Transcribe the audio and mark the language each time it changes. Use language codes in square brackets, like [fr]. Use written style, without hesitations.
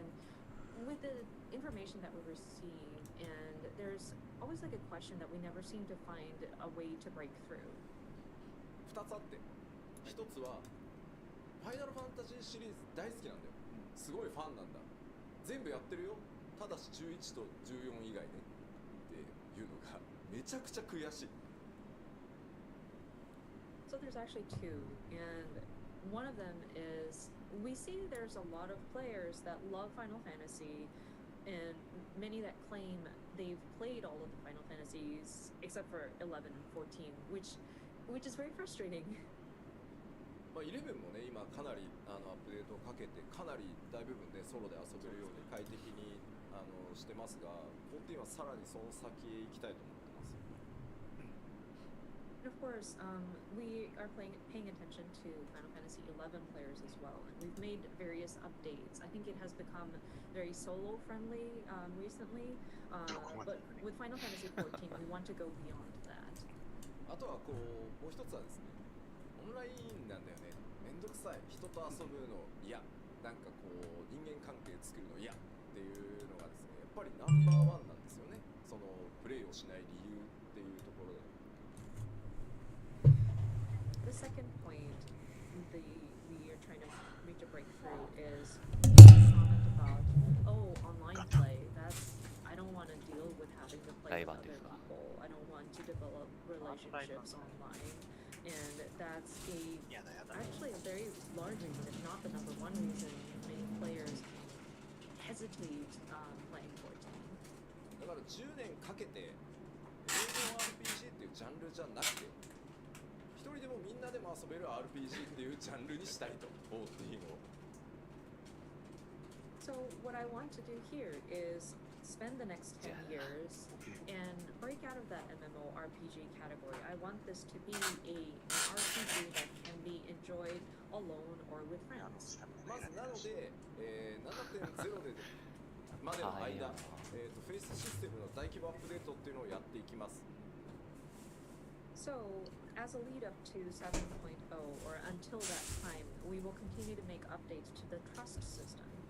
[en] And with the information that we receive, and there's always like a question that we never seem to find a way to break through. [ja] 2つあって、1つはファイナルファンタジーシリーズ大好きなんだよ。すごいファンなんだ。全部やってるよ。ただし11と14以外ねっていうのがめちゃくちゃ悔しい。 [en] So there's actually two, and one of them is we see there's a lot of players that love Final Fantasy, and many that claim they've played all of the Final Fantasies except for 11 and 14, which is very frustrating. [ja] 11もね、今かなりアップデートをかけて、かなり大部分でソロで遊べるように快適にしてますが、14はさらにその先へ行きたいと思ってます。 [en] And of course, we are paying attention to Final Fantasy 11 players as well, and we've made various updates. I think it has become very solo friendly recently, but with Final Fantasy 14, we want to go beyond that. [ja] あとはもう一つはですね、オンラインなんだよね。めんどくさい。人と遊ぶの嫌。なんか人間関係作るの嫌っていうのがですね、やっぱりナンバーワンなんですよね。そのプレイをしない理由っていうところで。 [en] The second point we are trying to reach a breakthrough is a comment about, online play. I don't want to deal with having to play with other people. I don't want to develop relationships online. And that's actually a very large reason, if not the number one reason, many players hesitate playing 14. [ja] だから10年かけて MMORPG っていうジャンルじゃなくて、一人でもみんなでも遊べる RPG っていうジャンルにしたいと思っていいの。 [en] So what I want to do here is spend the next 10 years and break out of that MMORPG category. I want this to be an RPG that can be enjoyed alone or with friends. [ja] まずなので、7.0 でまでの間、フェイスシステムの大規模アップデートっていうのをやっていきます。 [en] So, as a lead up to 7.0, or until that time, we will continue to make updates to the trust system.